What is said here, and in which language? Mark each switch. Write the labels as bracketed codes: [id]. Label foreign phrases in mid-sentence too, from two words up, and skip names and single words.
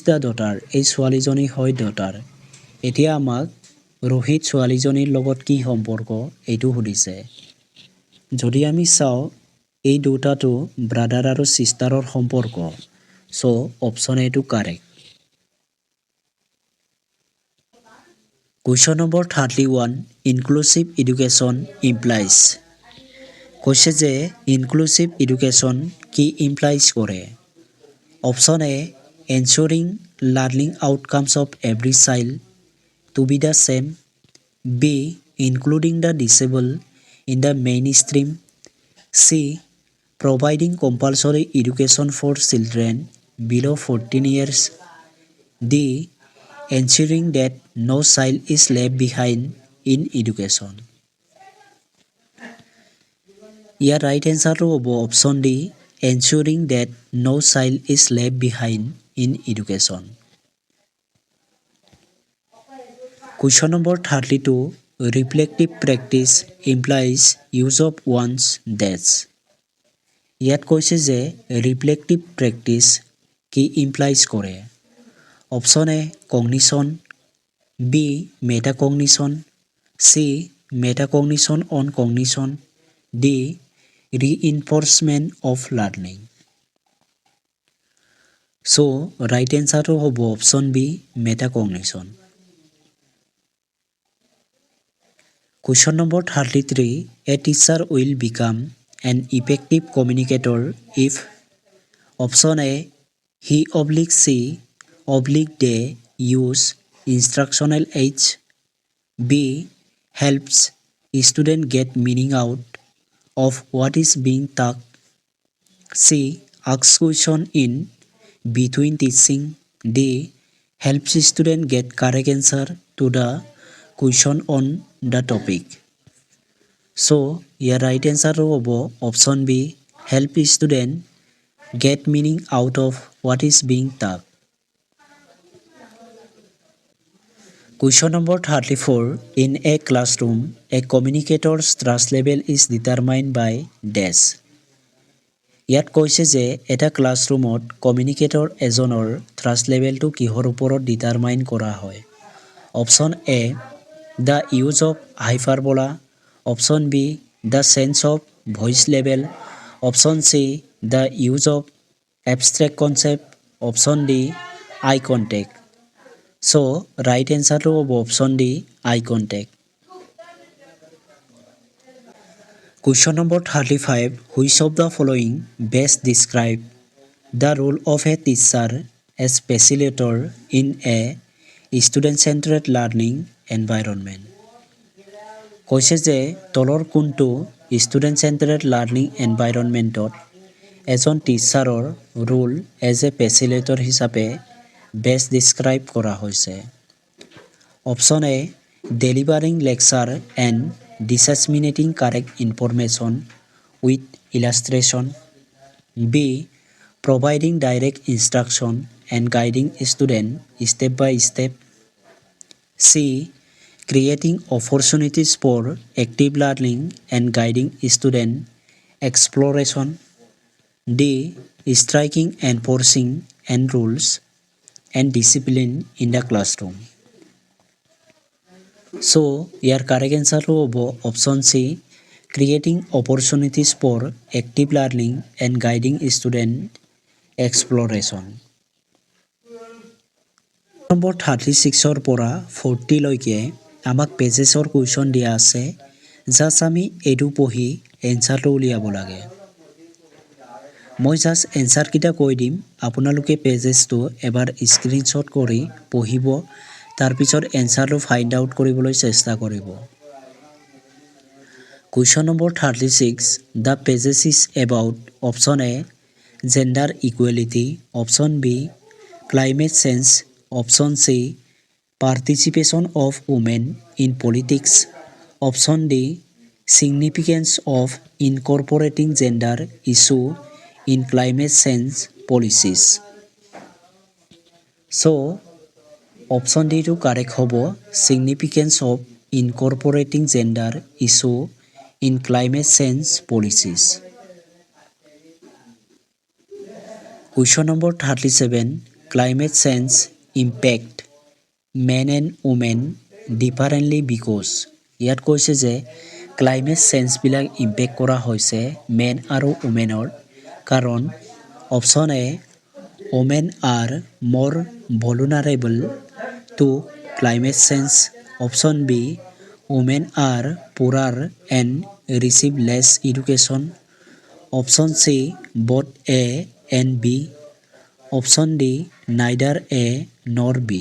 [en] the daughter [as] এই ছোৱালীজনী হয় ডটাৰ এতিয়া আমাক ৰোহিত ছোৱালীজনীৰ লগত কি সম্পৰ্ক এইটো সুধিছে যদি আমি চাওঁ এই দুটাটো ব্ৰাদাৰ আৰু চিষ্টাৰৰ সম্পৰ্ক [en] so option [as] এটো কাৰেক্ট [en] Question number 31. Inclusive education implies. [as] কৈছে যে [en] inclusive education কি ইমপ্লাইজ কৰে option A ensuring learning outcomes of every child to be the same B including the disabled in the main stream C providing compulsory education for children below' 14 years ডি ensuring that no child is left behind in education. ইয়াৰ right answer হ'ব option D ensuring that no child is left behind in education. Question number 32. Reflective practice implies use of one's dash. [as] ইয়াত কৈছে যে [en] reflective practice কি implies কৰে option A cognition B metacognition C metacognition on cognition D reinforcement of learning so right answer হ'ব option B metacognition question number 33 a teacher will become an effective communicator if option A he oblique C oblique they use instructional aids b helps student get meaning out of what is being taught c asks question in between teaching d helps student get correct answer to the question on the topic so your right answer hobo option b help student get meaning out of what is being taught Question number 34. In a classroom, a communicator's trust level is determined by dash. [as] ইয়াত কৈছে যে এটা ক্লাছৰুমত কমিউনিকেটৰ এজনৰ ট্ৰাষ্ট লেভেলটো কিহৰ ওপৰত ডিটাৰমাইন কৰা হয় [en] option A the use of hyperbola option B the change of voice level option C the use of abstract concept option D eye contact So, right answer to option D, eye contact. Question number 35. Which of the following best describe the role of a teacher as facilitator in a student-centered learning environment? [as] কৈছে যে তলৰ কোনটো [en] student-centered learning environmentত এজন টিচাৰৰ role as a facilitator হিচাপে best describe [as] কৰা হৈছে [en] Option A, delivering lecture and disseminating correct information with illustration. B, providing direct instruction and guiding student step by step. C, creating opportunities for active learning and guiding student exploration. D, striking enforcing and rules and discipline in the classroom. So, ইয়াৰ correct answer হ'ব option C, creating opportunities for active learning and guiding student exploration. [as] নম্বৰ 36ৰ পৰা 40 লৈকে আমাক [en] passage question [as] দিয়া আছে। জাষ্ট আমি এইটো পঢ়ি এনচাৰটো উলিয়াব লাগে। মই জাষ্ট এনচাৰকেইটা কৈ দিম, আপোনালোকে পেজেছটো এবাৰ স্ক্ৰীনশ্বট কৰি পঢ়িব, তাৰপিছত এনচাৰটো [en] find out [as] কৰিবলৈ চেষ্টা কৰিব। [en] question number 36, the passage is about option A, gender equality, option B, climate change, option C, participation of women in politics, option D, significance of incorporating gender issue in climate change policies. So, option D to correct hobo, significance of incorporating gender issue in climate change policies. Question number 37, climate change impact men and women differently because. [as] ইয়াত কৈছে যে [en] climate change impact [as] কৰা হৈছে মেন আৰু ওমেনৰ কাৰণ [en] option A, women are more vulnerable to climate change, option B, women are poorer and receive less education, option C, both A and B, option D, neither A nor B.